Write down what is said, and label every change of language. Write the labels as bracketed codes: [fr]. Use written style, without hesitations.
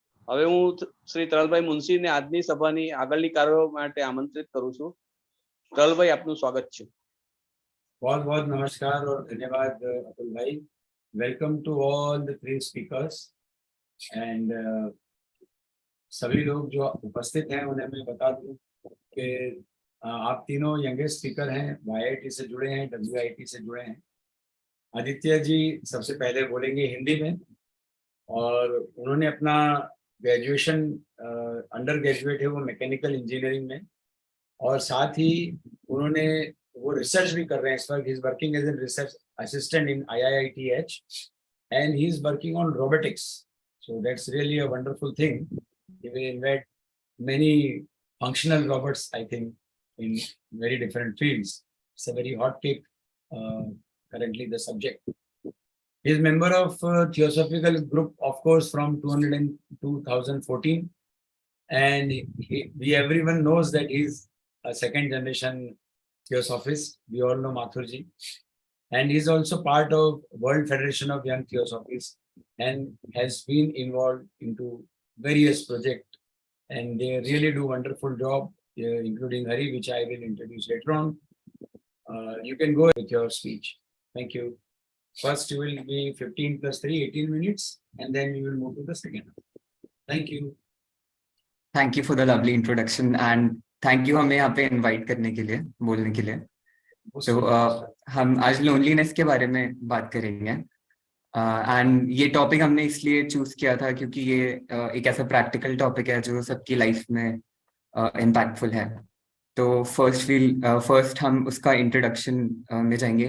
[gu] હવે હું શ્રી તરલભાઈ મુનશીને આજની સભાની આગળની કાર્યો માટે આમંત્રિત કરું છું. તરલભાઈ, આપનું સ્વાગત છે. [hi] बहुत बहुत नमस्कार और धन्यवाद अतुल भाई. [en] welcome to all the three speakers and [hi] सभी लोग जो उपस्थित हैं उन्हें मैं बता दूं कि आप तीनों यंगेस्ट स्पीकर हैं, YIT से जुड़े हैं, WIT से जुड़े हैं. आदित्य जी सबसे पहले बोलेंगे हिंदी में और उन्होंने अपना ग्रेजुएशन अंडर ग्रेजुएट है वो मैकेनिकल इंजीनियरिंग में और साथ ही उन्होंने वो रिसर्च भी कर रहे हैं इस वक्त. [en] He is working as an research assistant in IIITH and he is working on robotics. So that's really a wonderful thing. He will invent many functional robots, I think, in very different fields. It's a very hot cake currently the subject. He is member of Theosophical Group, of course, from 2014, and everyone knows that he is a second generation Theosophist. We all know Mathurji, and he is also part of World Federation of Young Theosophists and has been involved into various projects, and they really do wonderful job, including Hari, which I will introduce later on. You can go with your speech. Thank you. First, you will be 15 plus 3, 18 minutes, and then we will move to the second. Thank you. Thank you for the lovely introduction, and thank you [hi] हमें यहाँ पे invite करने के लिए, [en] बोलने के लिए. [hi] So हम आज loneliness के बारे में बात करेंगे. And ये टॉपिक हमने इसलिए चूज किया था क्योंकि ये एक ऐसा प्रैक्टिकल टॉपिक है जो सबकी लाइफ में इम्पैक्टफुल है. तो फर्स्ट हम उसका इंट्रोडक्शन में जाएंगे.